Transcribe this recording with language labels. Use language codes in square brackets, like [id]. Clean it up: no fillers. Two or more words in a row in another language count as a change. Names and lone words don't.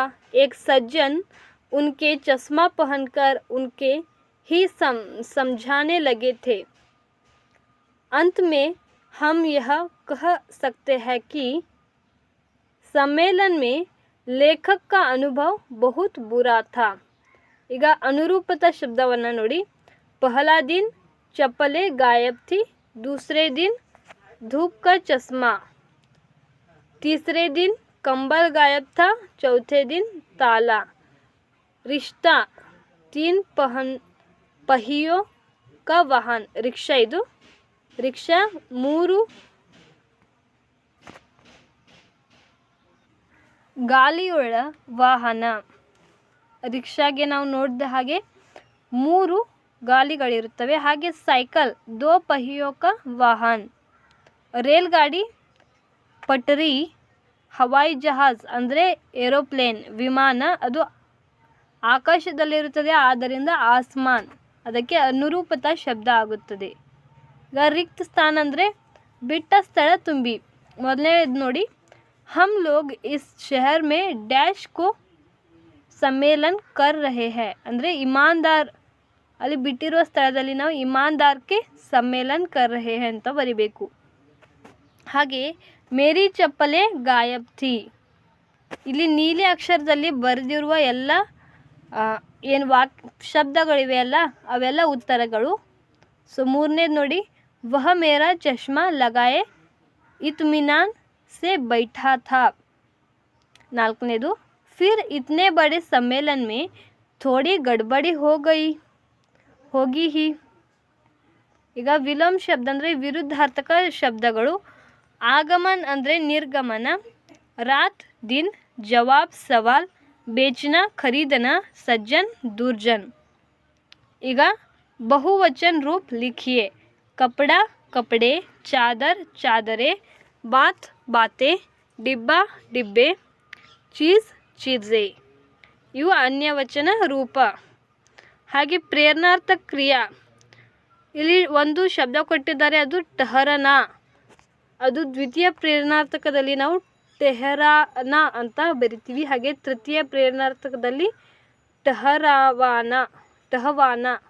[hi] एक सज्जन उनके चश्मा पहनकर उनके ही समझाने लगे थे। अंत में हम यह कह सकते हैं कि सम्मेलन में लेखक का अनुभव बहुत बुरा था। [kn] ಈಗ ಅನುರೂಪತಾ ಶಬ್ದವನ್ನು ನೋಡಿ, [hi] पहला दिन चप्पलें गायब थी, दूसरे दिन धूप का चश्मा, तीसरे दिन कंबल गायब था, चौथे दिन ताला, रिश्ता 3 पहियों का वाहन, रिक्शा, [kn] ಇದು रिक्शा 3 ಗಾಲಿಯುಳ್ಳ ವಾಹನ। ರಿಕ್ಷಾಗೆ ನಾವು ನೋಡಿದ ಹಾಗೆ 3 ಗಾಲಿಗಳಿರುತ್ತವೆ। ಹಾಗೆ ಸೈಕಲ್ [hi] 2 पहियों का वाहन, [kn] ರೇಲ್ಗಾಡಿ, ಪಟರಿ, [hi] हवाई जहाज़ [kn] ಅಂದರೆ ಏರೋಪ್ಲೇನ್, ವಿಮಾನ, ಅದು ಆಕಾಶದಲ್ಲಿರುತ್ತದೆ, ಆದ್ದರಿಂದ ಆಸ್ಮಾನ್, ಅದಕ್ಕೆ ಅನುರೂಪತಾ ಶಬ್ದ ಆಗುತ್ತದೆ। ಈಗ ರಿಕ್ತ ಸ್ಥಾನ ಅಂದರೆ ಬಿಟ್ಟ ಸ್ಥಳ ತುಂಬಿ। ಮೊದಲನೇದು ನೋಡಿ, [hi] हम लोग इस शहर में डैश को सम्मेलन कर रहे हैं [kn] ಅಂದರೆ ಇಮಾನ್ದಾರ್, ಅಲ್ಲಿ ಬಿಟ್ಟಿರುವ ಸ್ಥಳದಲ್ಲಿ ನಾವು ಇಮಾನ್ದಾರ್ಗೆ [hi] सम्मेलन कर रहे हैं [kn] ಅಂತ ಬರಿಬೇಕು। ಹಾಗೆ [hi] मेरी चप्पलें गायब थी, [kn] ಇಲ್ಲಿ ನೀಲಿ ಅಕ್ಷರದಲ್ಲಿ ಬರೆದಿರುವ ಎಲ್ಲ ಏನು ಶಬ್ದಗಳಿವೆ ಅಲ್ಲ, ಅವೆಲ್ಲ ಉತ್ತರಗಳು। ಸೊ 3ನೇದು ನೋಡಿ, [hi] वह मेरा चश्मा लगाए इत्मीनान से बैठा था। नाಲ್ಕನೇದು, फिर इतने बड़े सम्मेलन में थोड़ी गड़बड़ी ಹೋಗಿ ही। [kn] ಈಗ ವಿಲೋಮ ಶಬ್ದ ಅಂದರೆ ವಿರುದ್ಧಾರ್ಥಕ ಶಬ್ದಗಳು. [hi] ಆಗಮನ್ ಅಂದರೆ निर्गमन, रात दिन, जवाब सवाल, बेचना खरीदना, सज्जन दुर्जन। ಈಗ बहुवचन रूप लिखिए। कपड़ा कपड़े, चादर चादरें, बात बातें, डिब्बा डिब्बे, चीज़ चीज़ें। [kn] ಇವು ಅನ್ಯವಚನ ರೂಪ. ಹಾಗೆ ಪ್ರೇರಣಾರ್ಥಕ ಕ್ರಿಯಾ, ಇಲ್ಲಿ ಒಂದು ಶಬ್ದ ಕೊಟ್ಟಿದ್ದಾರೆ, ಅದು ಟಹರನ. ಅದು ದ್ವಿತೀಯ ಪ್ರೇರಣಾರ್ಥಕದಲ್ಲಿ ನಾವು ಟೆಹರಾನ ಅಂತ ಬರಿತೀವಿ. ಹಾಗೆ ತೃತೀಯ ಪ್ರೇರಣಾರ್ಥಕದಲ್ಲಿ ಟಹವಾನ.